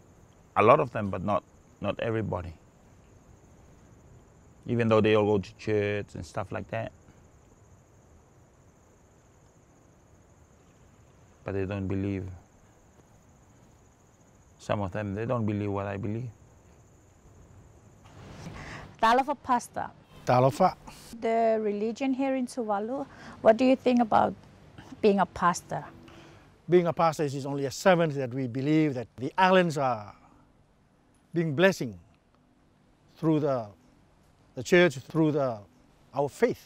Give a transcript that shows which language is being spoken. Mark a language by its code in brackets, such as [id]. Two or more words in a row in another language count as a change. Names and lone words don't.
[en] A lot of them, but not everybody. Even though they all go to church and stuff like that. But they don't believe. Some of them, they don't believe what I believe. Talofa pastor. Talofa. The religion here in Tuvalu, what do you think about being a pastor? Being a pastor is only a servant that we believe that the islands are being blessing through the church, through our faith.